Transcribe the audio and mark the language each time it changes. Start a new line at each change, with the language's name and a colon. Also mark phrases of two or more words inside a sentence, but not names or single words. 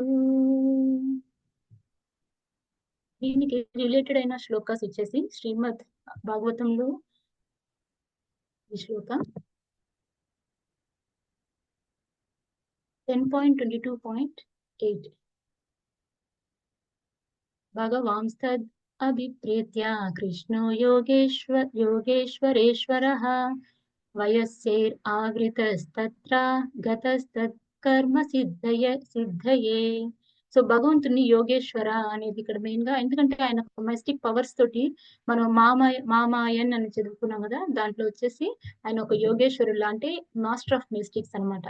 Telugu: దీనికి రిలేటెడ్ అయిన శ్లోకాస్ వచ్చేసి శ్రీమద్ భాగవతంలో ఈ శ్లోక
Sanskrit: 10.22.8 భగవాంస్తద్ अभिप्रेत्य कृष्णो योगेश्वरेश्वरः వయస్సైరావృతస్తత్ర గతస్తత్కర్మ సిద్ధయే.
Telugu: సో భగవంతుని యోగేశ్వర అనేది ఇక్కడ మెయిన్ గా, ఎందుకంటే ఆయన
English: mystic powers
Telugu: తోటి మనం మామాయన్ అని చదువుకున్నాం కదా, దాంట్లో వచ్చేసి ఆయన ఒక యోగేశ్వరుడు అంటే
English: master of mystics
Telugu: అన్నమాట.